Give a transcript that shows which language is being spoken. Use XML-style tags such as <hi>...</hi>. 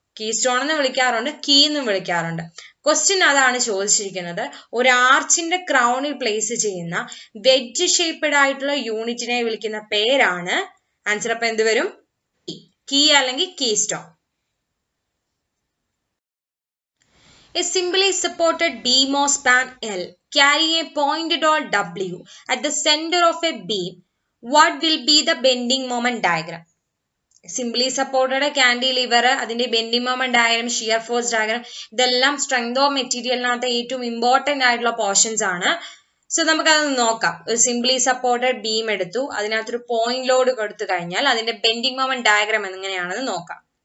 <ml>Key stone എന്ന് വിളിക്കാറുണ്ട്, key എന്നും വിളിക്കാറുണ്ട്. ക്വസ്റ്റ്യൻ അതാണ് ചോദിച്ചിരിക്കുന്നത്, ഒരു ആർച്ചിന്റെ ക്രൗണിൽ പ്ലേസ് ചെയ്യുന്ന വെഡ്ജ് ഷേപ്ഡ് ആയിട്ടുള്ള യൂണിറ്റിനെ വിളിക്കുന്ന പേരാണ്, ആൻസർ അപ്പൊ എന്ത് വരും, കീ അല്ലെങ്കിൽ key stone.</ml> <en>A simply supported beam or span L carrying a pointed dot W at the center of a beam, what will be the bending moment diagram?</en> <ml>Simply supported cantilever, അതിന്റെ bending moment diagram, shear force diagram, ഇതെല്ലാം strength of മെറ്റീരിയലിനകത്ത് ഏറ്റവും important ആയിട്ടുള്ള portions ആണ്. So നമുക്കത് നോക്കാം. ഒരു simply supported beam എടുത്തു, അതിനകത്തൊരു പോയിന്റ് ലോഡ് കൊടുത്തു കഴിഞ്ഞാൽ അതിന്റെ ബെൻഡിങ് മൊമെന്റ് ഡയഗ്രം എങ്ങനെയാണെന്ന് നോക്കാം.</ml>